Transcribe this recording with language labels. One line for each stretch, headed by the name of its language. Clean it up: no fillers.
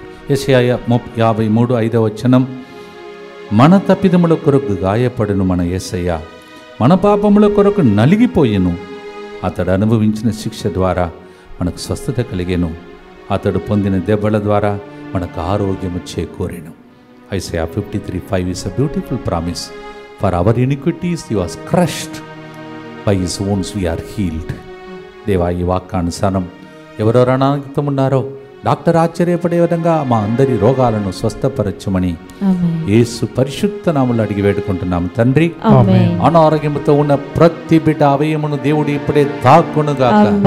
Telugu: యెషయా 53:5 మన తప్పిదముల కొరకు గాయపడును మన యేసయ్య, మన పాపముల కొరకు నలిగిపోయెను. అతడు అనుభవించిన శిక్ష ద్వారా మనకు స్వస్థత కలిగెను, అతడు పొందిన దెబ్బల ద్వారా మనకు ఆరోగ్యము చేకూరెను.
English: Isaiah 53:5 is a beautiful promise. For our iniquities he was crushed, by his wounds we are healed.
Telugu: దేవా, ఈ వాక్యానుసారం ఎవరెవరు అనారోగ్యం ఉన్నారో డాక్టర్ ఆశ్చర్యపడే విధంగా మా అందరి రోగాలను స్వస్థపరచమని యేసు పరిశుద్ధ నామములో అడిగి వేడుకుంటున్నాము తండ్రి. అనారోగ్యంతో ఉన్న ప్రతి బిడ్డ అవయమును దేవుడు ఇప్పుడే తాకునుగాక.